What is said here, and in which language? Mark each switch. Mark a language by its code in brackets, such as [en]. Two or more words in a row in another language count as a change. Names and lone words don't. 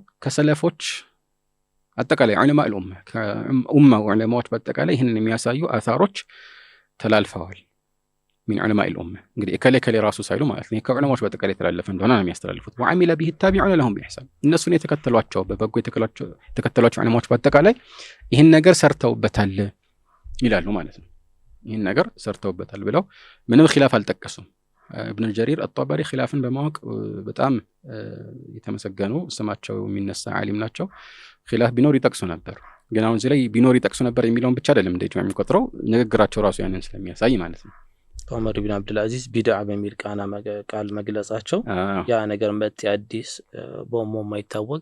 [am] ከሰለፎች አጠቃላይ ዑለማ ዑለማዎች በአጠቃላይ ይሄንን የሚያሳዩ አثሮች ተላልፈዋል። [ar] من علماء الأمة [am] እንግዲህ ከሌ ራሱ ሳይሉ ማለት ነው ከዑለማዎች በአጠቃላይ ተላልፈ እንደሆነ ነው የሚያስተላልፉት። [ar] وعمل به التابعون لهم بإحسان [am] እነሱን የተከተሏቸው በበጎ የተከተሏቸው ዑለማዎች በአጠቃላይ ይሄን ነገር ሰርተውበታል ይላሉ ማለት ነው። ይሄን ነገር ሰርተውበታል ብለው ምንም ኺላፍ አልጠቀሱም። ابن الجرير الطبري ኺላፍን በማወቅ በጣም የተመሰገኑ ስማቸው የሚነሳ ዓሊም ናቸው። ኺላፍ ቢኖር ይጠቅሱ ነበር። ግን አሁን እዚህ ላይ ቢኖር ይጠቅሱ ነበር የሚለውን ብቻ አይደለም እንደ ኢጅማዕ የሚቆጥረው ንግግራቸው ራሱ ያንን ስለሚያሳይ ማለት ነው። ዑመር ኢብኑ አብዱልአዚዝ ቢድዓ በሚል ቃል መግለጻቸው ያ ነገር መጥ አዲስ በሞ የማይታወቅ